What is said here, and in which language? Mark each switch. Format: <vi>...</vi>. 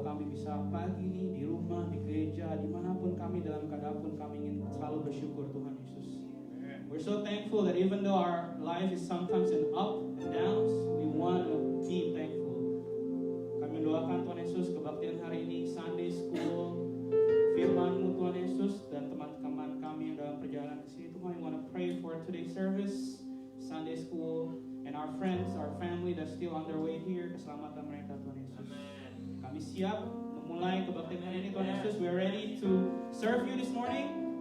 <id>bisa pagi ini di rumah, di gereja, dimanapun kami, dalam keadaan pun kami ingin selalu bersyukur Tuhan Yesus.</id> <en>We're so thankful that even though our life is sometimes in up and downs, we want to be thankful.</en> <id>Kami mendoakan Tuhan Yesus kebaktian hari ini, Sunday School, firman-Mu Tuhan Yesus, dan teman-teman kami yang dalam perjalanan ke sini.</id> <en>Tuhan, we want to pray for today's service, Sunday School, and our friends, our family that's still on their way here,</en> <id>keselamatan mereka Tuhan Yesus. Kami siap memulai kebaktian hari ini Tuhan Yesus.</id> <en>We are ready to serve you this morning.</en>